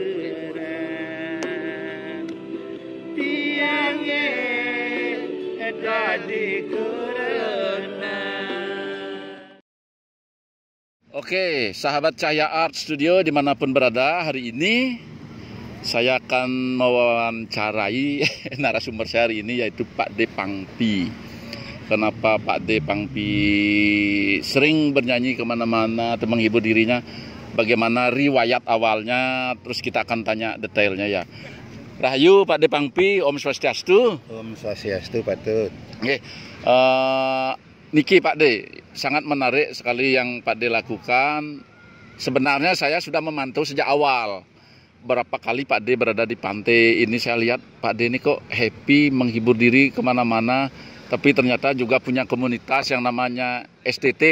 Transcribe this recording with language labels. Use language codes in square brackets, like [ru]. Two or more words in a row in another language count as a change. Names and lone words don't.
[id] Oke, sahabat Cahya Art Studio dimanapun berada, hari ini saya akan mewawancarai narasumber saya hari ini yaitu Pak D. Pangpi. Kenapa Pak D. Pangpi sering bernyanyi kemana-mana atau menghibur dirinya? Bagaimana riwayat awalnya? Terus kita akan tanya detailnya ya. Rahayu Pak D. Pangpi, [ban] Om Swastiastu. Om Swastiastu patut. [id] Oke, Niki Pak D, sangat menarik sekali yang Pak D lakukan. Sebenarnya saya sudah memantau sejak awal. Berapa kali Pak D berada di pantai ini, saya lihat Pak D ini kok happy, menghibur diri kemana-mana. Tapi ternyata juga punya komunitas yang namanya STT.